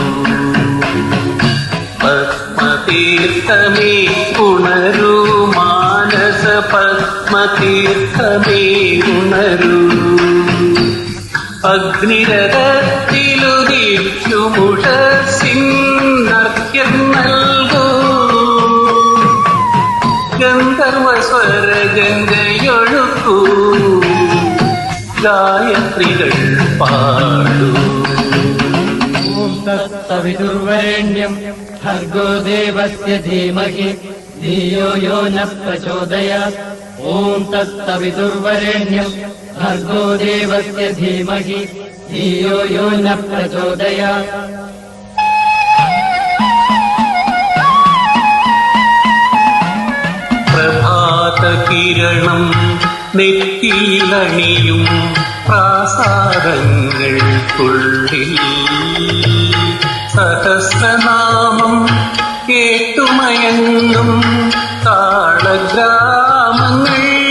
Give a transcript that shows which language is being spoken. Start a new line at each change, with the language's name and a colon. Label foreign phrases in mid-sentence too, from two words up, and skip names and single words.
Malayalam: പത്മതീർത്ഥമേ ഉണരൂ മാനസ പത്മതീർത്ഥമേ ഉണരൂ അഗ്നിരഥത്തിലുദിക്കുമുഷസിന്നർഘ്യം നൽകൂ ഗന്ധർവസ്വരഗംഗയൊഴുക്കൂ ഗായത്രികൾ പാടൂ
Sanskrit: तत्सवितुर्वरेण्यं भर्गो देवस्य धीमहि धियो यो न प्रचोदयात्। ॐ तत्सवितुर्वरेण्यं भर्गो देवस्य धीमहि धियो यो न प्रचोदयात्।
Malayalam: പ്രഭാതകിരണം നെറ്റിയിലണിയും പ്രാസാദങ്ങൾക്കുള്ളിൽ സഹസ്രനാമം കേട്ടുമയങ്ങും താളഗ്രാമങ്ങൾ